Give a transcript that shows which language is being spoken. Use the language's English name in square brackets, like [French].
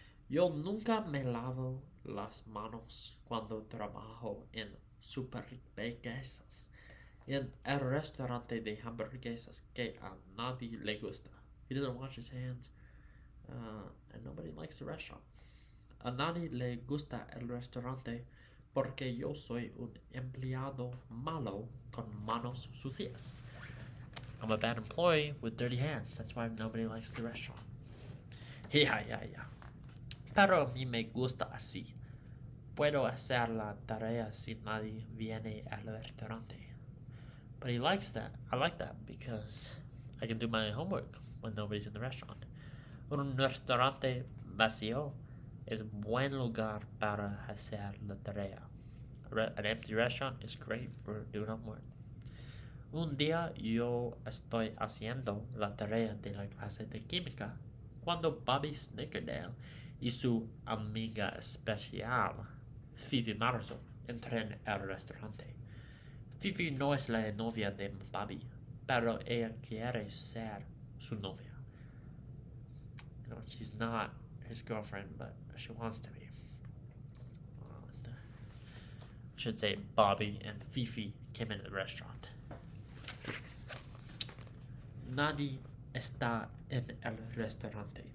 [Spanish] Yo nunca me lavo las manos cuando trabajo en Superburguesas, en el restaurante de hamburguesas que a nadie le gusta. [English] He doesn't wash his hands, and nobody likes the restaurant. [Spanish] A nadie le gusta el restaurante porque yo soy un empleado malo con manos sucias. [English] I'm a bad employee with dirty hands. That's why nobody likes the restaurant. Yeah. [Spanish] Pero a mí me gusta así. puedo hacer la tarea si nadie viene al restaurante. [English] But he likes that. I like that because I can do my homework when nobody's in the restaurant. [Spanish] Un restaurante vacío es buen lugar para hacer la tarea. [English] An empty restaurant is great for doing homework. [Spanish] Un día yo estoy haciendo la tarea de la clase de química cuando Bobby Snickerdale y su amiga especial, Fifi Marzo, entran al restaurante. Fifi no es la novia de Bobby, pero ella quiere ser su novia. [English] You know, she's not his girlfriend, but she wants to be. I should say Bobby and Fifi came into the restaurant. [Spanish] Nadie está en el restaurante.